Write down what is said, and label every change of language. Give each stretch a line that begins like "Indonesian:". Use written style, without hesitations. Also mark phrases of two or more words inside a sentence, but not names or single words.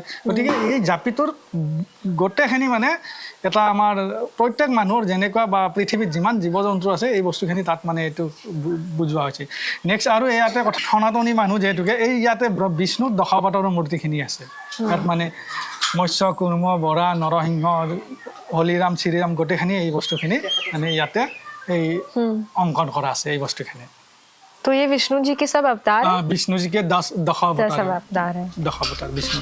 Assamese: গতিকে এই জাপিটোৰ গোটেইখিনি মানে এটা আমাৰ প্ৰত্যেক মানুহৰ যেনেকুৱা বা পৃথিৱীত যিমান জীৱ জন্তু আছে এই বস্তুখিনি তাত মানে এইটো বুজোৱা হৈছে। নেক্সট আৰু ইয়াতে সনাতনী মানুহ যিহেতুকে এই ইয়াতে বিষ্ণুৰ দশাৱতাৰৰ মূৰ্তিখিনি আছে। তাত মানে মৎস্য কুৰ্ম বৰা নৰসিংহ হলিৰাম শ্ৰীৰাম গোটেইখিনি এই বস্তুখিনি মানে ইয়াতে এই অংকন কৰা আছে এই বস্তুখিনি।
Hindi: तो ये विष्णु जी के सब अवतार हैं? विष्णु जी के 10 अवतार हैं। दशावतार विष्णु।